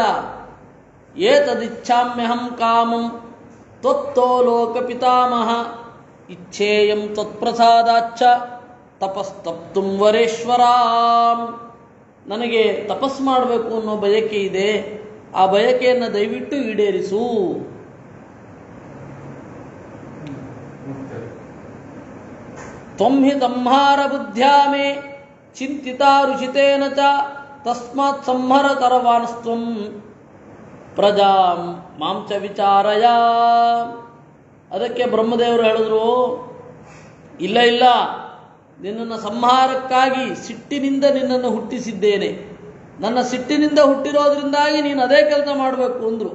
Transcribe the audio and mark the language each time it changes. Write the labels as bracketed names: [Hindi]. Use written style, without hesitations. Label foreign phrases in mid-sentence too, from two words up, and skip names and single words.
[Sanskrit] ಏತದಿಚ್ಛಾಮ್ಯಹಂ ಕಾಮಂ ತ್ವತ್ತೋ ಲೋಕ ಪಿತಾಮಹ ಇಚ್ಛೇಯಂ ತ್ವತ್ಪ್ರಸಾದಾಚ್ಚ ತಪಸ್ತಪ್ತುಂ ವರೇಶ್ವರಾಂ. [Kannada] ನನಗೆ ತಪಸ್ ಮಾಡಬೇಕು ಅನ್ನೋ ಬಯಕೆ ಇದೆ, ಆ ಬಯಕೆಯನ್ನು ದಯವಿಟ್ಟು ಈಡೇರಿಸು. [Sanskrit] ತ್ವಂ ಹಿ ಸಂಹಾರ ಬುದ್ಧ್ಯಾ ಮೇ ಚಿಂತಿತಾ ರುಚಿತೇನ ಚ ತಸ್ಮಾತ್ ಸಂಹರ ತರವಾನ್ಸ್ತ್ವಂ ಪ್ರಜಾಂ ಮಾಂಚ ವಿಚಾರಯ. [Kannada] ಅದಕ್ಕೆ ಬ್ರಹ್ಮದೇವರು ಹೇಳಿದ್ರು, ಇಲ್ಲ ಇಲ್ಲ, ನಿನ್ನನ್ನು ಸಂಹಾರಕ್ಕಾಗಿ ಸಿಟ್ಟಿನಿಂದ ನಿನ್ನನ್ನು ಹುಟ್ಟಿಸಿದ್ದೇನೆ. ನನ್ನ ಸಿಟ್ಟಿನಿಂದ ಹುಟ್ಟಿರೋದ್ರಿಂದಾಗಿ ನೀನು ಅದೇ ಕೆಲಸ ಮಾಡಬೇಕು ಅಂದರು.